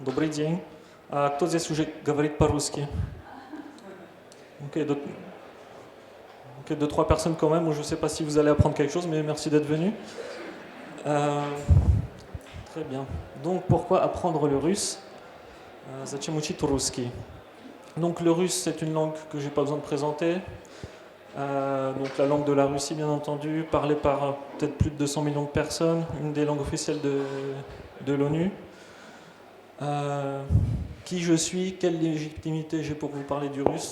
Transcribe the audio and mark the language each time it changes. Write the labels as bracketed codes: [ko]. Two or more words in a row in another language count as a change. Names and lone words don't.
[ru] день. Кто здесь уже говорит по-русски? [fr] Ok, deux, trois personnes quand même. Je ne sais pas si vous allez apprendre quelque chose, mais merci d'être venu. Très bien. Donc, pourquoi apprendre le russe? [ru] Зачем учить русский? [fr] Donc, le russe, c'est une langue que je n'ai pas besoin de présenter. Donc, la langue de la Russie, bien entendu, parlée par peut-être plus de 200 millions de personnes, une des langues officielles de l'ONU. Qui je suis, quelle légitimité j'ai pour vous parler du russe?